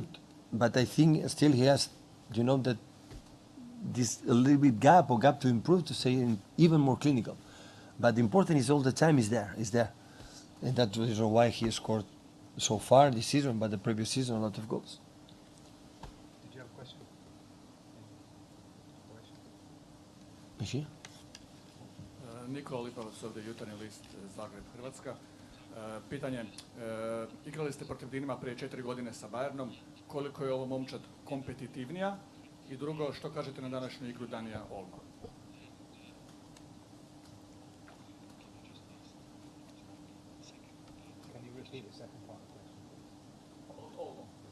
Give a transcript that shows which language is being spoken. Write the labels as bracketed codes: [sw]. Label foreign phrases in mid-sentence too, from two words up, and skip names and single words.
[en] But I think still he has, that this a little bit gap to improve, to say even more clinical. But the important is all the time is there, and that's the reason why he scored so far this season. But the previous season a lot of goals. Did you have a question? Is he? [hr] Nikola Lipovac ovdje, Jutarnji list, Zagreb, Hrvatska. Pitanje, igrali ste protiv Dinama prije 4 godine sa Bayernom, koliko je ovo momčad kompetitivnija? I drugo, što kažete na današnju igru Danija Olma? [en] Can you repeat the second part of the question?